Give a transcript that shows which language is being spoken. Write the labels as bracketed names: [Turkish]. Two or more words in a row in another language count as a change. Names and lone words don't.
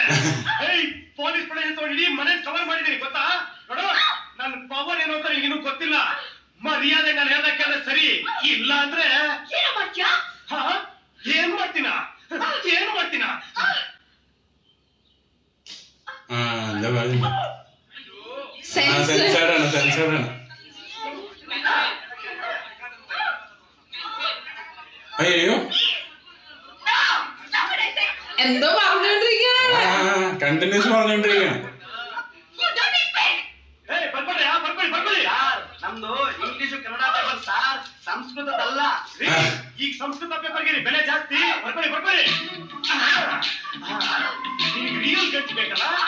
[Kannada] ಪೊಲೀಸ್ ಪಡೆ ಇಡೀ ಮನೆ ಕವರ್ ಮಾಡಿದೀನಿ, ಗೊತ್ತಾ? ನೋಡು, ನನ್ನ ಪವರ್ ಏನು ಅಂತ ನಿನಗಿನ್ನೂ ಗೊತ್ತಿಲ್ಲ. ಮರ್ಯಾದೆ ನಾನು ಹೇಳಕ್ಕಾದ್ರೆ ಸರಿ, ಇಲ್ಲ ಅಂದ್ರೆ ಏನ್ ಮಾಡ್ತೀನಾ? [Malayalam] സെൻസറാണ്. അയ്യോ എന്തോ പറഞ്ഞോണ്ടിരിക്കുകയാണ്, കണ്ടിന്യൂസ് പറഞ്ഞോണ്ടിരിക്കുകയാണ്. [Kannada] ನಮ್ದು ಇಂಗ್ಲಿಷ್ ಕನ್ನಡ ಪೇಪರ್ ಸಾರ್, ಸಂಸ್ಕೃತದಲ್ಲ. ಈಗ ಸಂಸ್ಕೃತ ಪೇಪರ್ಗೆ ಬೆಲೆ ಜಾಸ್ತಿ. ಬರ್ಕೊಳ್ಳಿ ಬರ್ಕೊಳ್ಳಿ. ನಿನಗೆ ರಿಯಲ್ ಗಂಟು ಬೇಕಲ್ಲ?